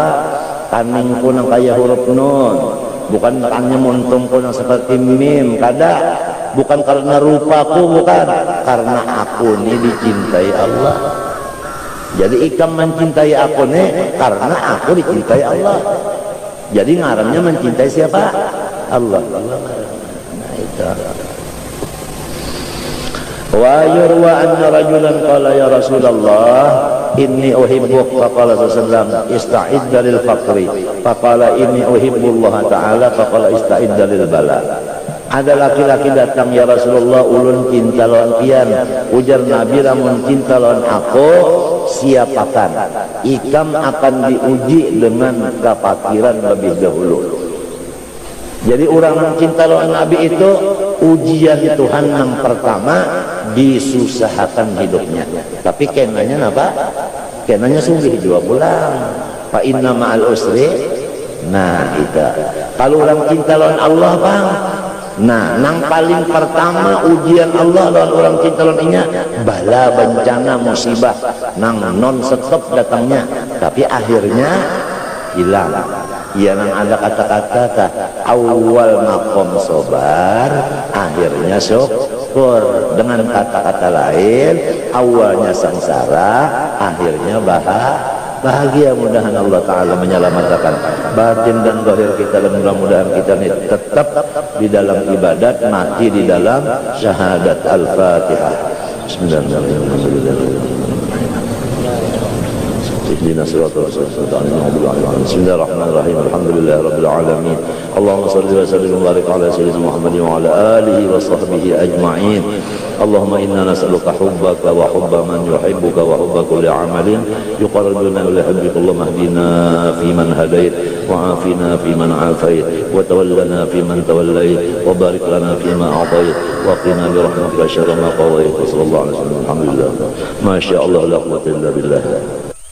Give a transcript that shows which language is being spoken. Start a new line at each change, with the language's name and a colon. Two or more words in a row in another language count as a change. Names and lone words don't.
Banjar: Kaningku nang kaya huruf nun, bukan karena muntungku nang seperti mim, kada.
Indonesian: Bukan karena rupaku, bukan karena aku ini dicintai Allah. Jadi ikam mencintai aku nih karena aku dicintai Allah. Jadi ngarannya mencintai siapa? Allah. Nah itu.
Arabic: ويروى أن رجلا قال يا رسول الله إني أحبك فقال صلى الله استعد للفقر فقال إني أحب الله تعالى فقال استعد للبلاء.
Banjar: Ada laki-laki datang,
Arabic: يا رسول الله
Banjar: ulun cinta lawan kian, ujar Nabi lamun cinta lawan aku siapakan ikam akan diuji dengan kefakiran lebih dahulu.
Indonesian: Jadi orang yang cinta lawan Nabi itu ujian Tuhan yang pertama disusahkan hidupnya, tapi kenanya apa?
Banjar: Kenanya sungguh juga pulang.
Arabic: فإن مع العسر.
Banjar: Nah itu kalau orang cinta lawan Allah bang, nah nang paling pertama ujian Allah lawan orang cinta lawannya bala bencana musibah nang
English: non stop
Banjar: datangnya, tapi akhirnya hilang.
Indonesian: Ya nang ada kata-kata awal makom sobar akhirnya syukur. Dengan kata-kata lain awalnya sengsara akhirnya bahagia. Mudah-mudahan Allah Ta'ala menyelamatkan batin dan zahir kita, dan mudah-mudahan kita ini tetap di dalam ibadat, mati di dalam syahadat.
Arabic: الفاتحة. بسم الله الرحمن الرحيم بسم الله الرحمن الرحيم. الحمد لله رب العالمين اللهم صل وسلم وبارك على سيدنا محمد وعلى آله وصحبه أجمعين. اللهم إنا نسألك حبك وحب من يحبك وحب كل عمل يقربنا إلى حبك. اللهم اهدنا في من هديت وعافنا في من عافيت وتولنا في من توليت وبارك لنا في ما أعطيت وقنا برحمتك شر ما قضيت. صلى الله عليه وسلم. الحمد لله. ما شاء الله لا قوة إلا بالله.